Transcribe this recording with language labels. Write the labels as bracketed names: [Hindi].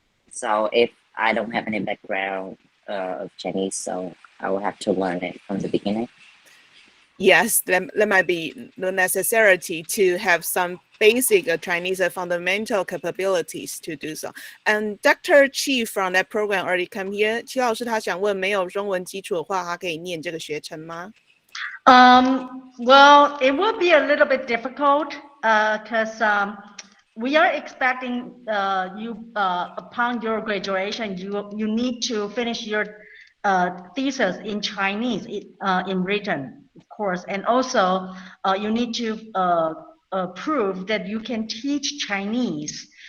[English] So if I don't have any background of Chinese, so I will have to learn it from the beginning. Yes, there might be the necessity to have some basic Chinese fundamental capabilities to do so. And Dr. Chi from that program already come here. [Chinese] 齐老师他想问，没有中文基础的话，他可以念这个学程吗？ [English] Well, it will be a little bit difficult because we are expecting you upon your graduation, you need to finish your thesis in Chinese in written, of course, and also you need to prove that you can teach Chinese.